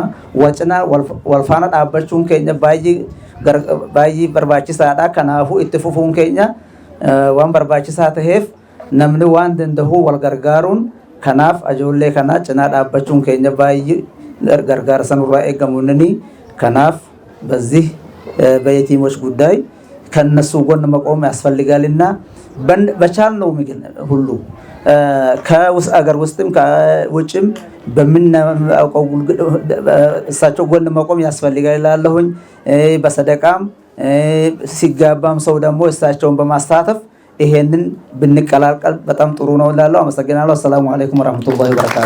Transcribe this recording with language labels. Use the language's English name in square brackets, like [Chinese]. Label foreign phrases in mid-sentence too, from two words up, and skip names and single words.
[Oromo] Wacinaa wal faana dhaabbachuun keenya baay'ee barbaachisaadha. Kanaafuu itti fufuun keenya waan barbaachisaa ta'eef namni waan danda'u wal gargaaruun kanaaf ajoollee kana cinaa dhaabbachuun keenya baay'ee gargaarsa nurraa eegamuunini. [Amharic] Kanaaf በዚህ በየቲሞች ጉዳይ ከነሱ ጎን መቆም ያስፈልጋልና በቻልነው ሁሉ ከውስጥ አገር ውስጥም ከውጭም በምናውቀው እሳቸው ጎን መቆም ያስፈልጋል እላለሁኝ። በሰደቃም ሲጋባም ሰው ደግሞ እሳቸውን በማስተታተፍ ይሄንን ብንቀላቀል በጣም ጥሩ ነው እላለሁ። አመሰግናለሁ። [Arabic] السلام عليكم ورحمة الله وبركاته።